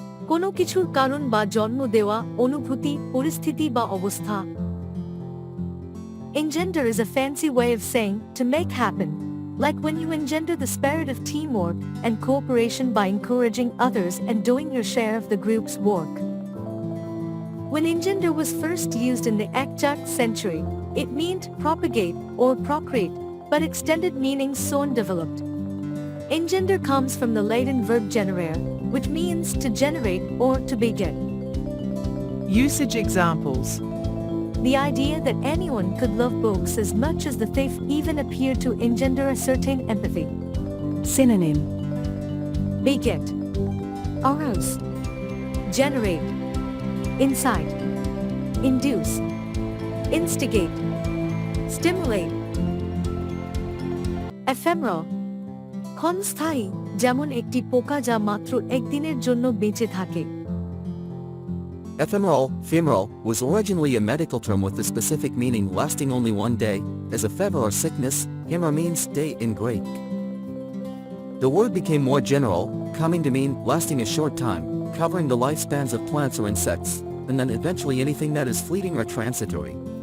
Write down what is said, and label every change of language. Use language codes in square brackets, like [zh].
[bn] কোনো কিছুর কারণ বা জন্ম দেওয়া, অনুভূতি, পরিস্থিতি বা অবস্থা. [en] Engender is a fancy way of saying to make happen, like when you engender the spirit of teamwork and cooperation by encouraging others and doing your share of the group's work. When engender was first used in the 8th century, it meant propagate or procreate, but extended meanings soon developed. Engender comes from the Latin verb generare, which means to generate or to beget. Usage examples. The idea that anyone could love books as much as the thief even appeared to engender a certain empathy. Synonym. Beget, arouse, generate, incite, induce, instigate, stimulate. Ephemeral. [bn] ক্ষণস্থায়ী, যেমন একটি পোকা যা মাত্র একদিনের জন্য বেঁচে থাকে. [en] Ephemeral was originally a medical term with the specific meaning lasting only one day, as a fever or sickness, hemera means day in Greek. The word became more general, coming to mean lasting a short time, covering the lifespans of plants or insects, and then eventually anything that is fleeting or transitory.